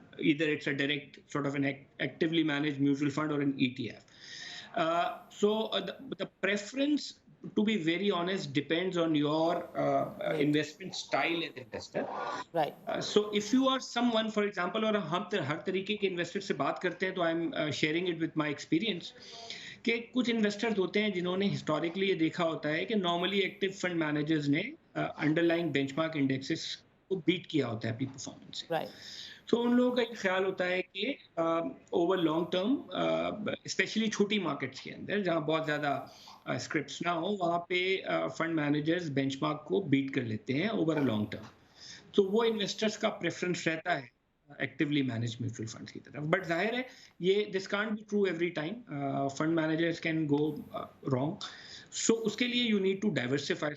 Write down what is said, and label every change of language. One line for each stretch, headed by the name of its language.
English: Either it's a direct sort of an actively managed mutual fund or an ETF. So the preference, to be very honest, depends on your investment style as investor. Right.
Urdu: So if you are someone, for example, اور ہم ہر طریقے کے investor سے بات کرتے ہیں, تو
English: I am sharing it with my experience
Urdu: کہ کچھ انویسٹرز ہوتے ہیں جنہوں نے ہسٹوریکلی یہ دیکھا ہوتا ہے کہ نارملی ایکٹیو فنڈ مینیجرز نے under line bench mark indexes کو بیٹ کیا ہوتا ہے اپنی پرفارمنس سے. تو ان لوگوں کا یہ خیال ہوتا ہے کہ اوور لانگ ٹرم, اسپیشلی چھوٹی مارکیٹس کے اندر جہاں بہت زیادہ اسکرپٹس نہ ہوں, وہاں پہ فنڈ مینیجرز بینچ مارک کو بیٹ کر لیتے ہیں
English: Over a long term.
Urdu: تو وہ انویسٹرز کا پریفرنس رہتا ہے ایکٹیولی مینیج میوچل فنڈس کی طرف.
English: but
Urdu: ظاہر ہے یہ
English: This can't be true every time, fund managers can go wrong. So
Urdu: اس کے لیے
English: you need to diversify.